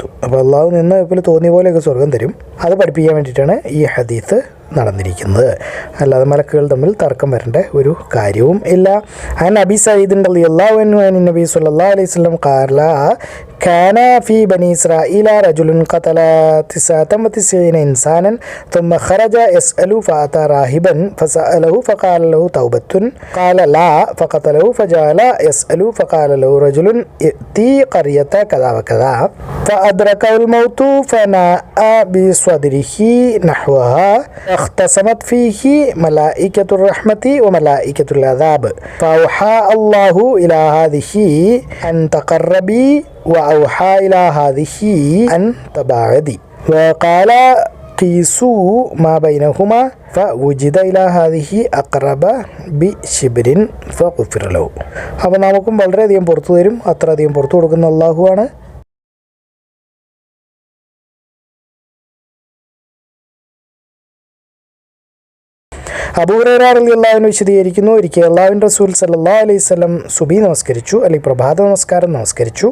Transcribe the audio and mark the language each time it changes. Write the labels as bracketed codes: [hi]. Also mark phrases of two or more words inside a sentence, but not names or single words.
[ml] അപ്പോൾ അള്ളാഹു നിന്ന് ഇപ്പോൾ തോന്നിയ പോലെയൊക്കെ സ്വർഗം തരും. അത് പഠിപ്പിക്കാൻ വേണ്ടിയിട്ടാണ് ഈ ഹദീസ് നടന്നിരിക്കുന്നത്. അല്ലാതെ മലക്കുകൾ തമ്മിൽ തർക്കം വരേണ്ട ഒരു കാര്യവും ഇല്ല. [ar] عن أبي سعيد رضي الله عنه عن النبي صلى الله عليه وسلم قال كان في بني إسرائيل رجل قتل 99 ഇൻസാനൻ ثم خرج يسأل فأتى راهبا فسأله فقال له توبة قال لا فقتله فجعل يسأل فقال له رجل ائتي قرية كذا وكذا فأدركه الموت فناء بصدره نحوها اختصمت فيه ملائكة الرحمة وملائكة العذاب فأوحى الله إلى هذه أن تقربي وأوحى إلى هذه أن تباعدي وقال قيسوا ما بينهما فوجد إلى هذه أقرب بشبر فغفر له. [ml] അപ്പോൾ നമുക്കും വളരെയധികം പുറത്തു തരും. അത്രയധികം പുറത്തു കൊടുക്കുന്ന അള്ളാഹുവാണ്. അബൂ ഹുറൈറ [ar] رضي الله عنه [ml] വിശദീകരിക്കുന്നു, ഒരിക്കൽ അല്ലാഹുവിൻ്റെ റസൂൽ [ar] صلى الله عليه وسلم [ml] സുബഹി നമസ്കരിച്ചു, അല്ലെങ്കിൽ പ്രഭാത നമസ്കാരം നമസ്കരിച്ചു.